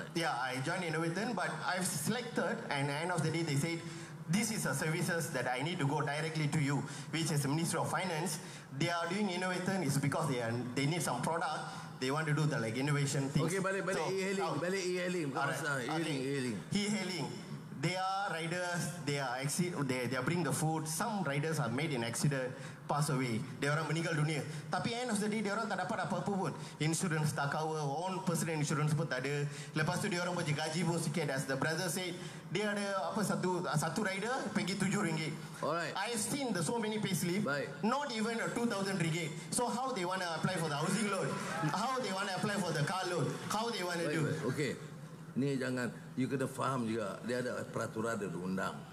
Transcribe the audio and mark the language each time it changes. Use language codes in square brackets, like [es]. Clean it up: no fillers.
[en] yeah, I joined Innovaton, but I've selected, and at the end of the day they said, this is a services that I need to go directly to you, which is the Ministry of Finance. They are doing Innovaton is because they need some product. They want to do the innovation things. [ms] Okay, balik e-hailing. [en] E-hailing. They are riders. They are bring the food. Some riders are made in accident, pass away. [ms] Dia orang meninggal dunia. Tapi [en] end of the day, [ms] dia orang tak dapat apa-apa pun. Insurance tak cover, [en] own personal insurance [ms] pun tak ada. Lepas tu dia orang boleh gaji pun sikit. [en] As the brother said, [ms] dia ada satu rider pergi RM7. [en] Alright. I've seen so many payslip. Not even a RM2,000. So how they want to apply for the housing loan? How they want to apply for the car loan? How they want to do? [ms] Okay. Ni jangan, you kena faham juga. Dia ada peraturan, ada undang.